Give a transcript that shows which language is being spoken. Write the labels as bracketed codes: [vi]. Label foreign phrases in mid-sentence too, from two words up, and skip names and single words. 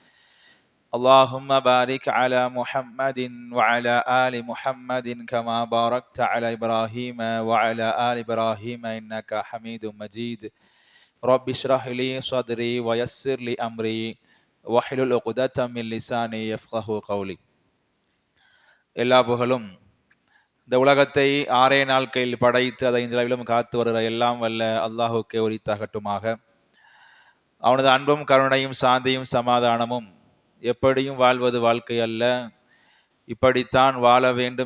[ar] اللهم بارك على محمد وعلى آل محمد كما باركت على إبراهيم وعلى آل إبراهيم إنك حميد مجيد رب اشرح لي صدري ويسر لي أمري واحلل عقدة من لساني يفقهوا قولي. [ta] எல்லா புகழும் இந்த உலகத்தை ஆறே நாட்களில் படைத்து அதை இன்றளவிலும் காத்து வருகிற எல்லாம் வல்ல அல்லாஹுக்கே உரித்தாகட்டுமாக. அவனது அன்பும் கருணையும் சாந்தியும் சமாதானமும் எப்படியும் வாழ்வது வாழ்க்கை அல்ல, இப்படித்தான் வாழ வேண்டும்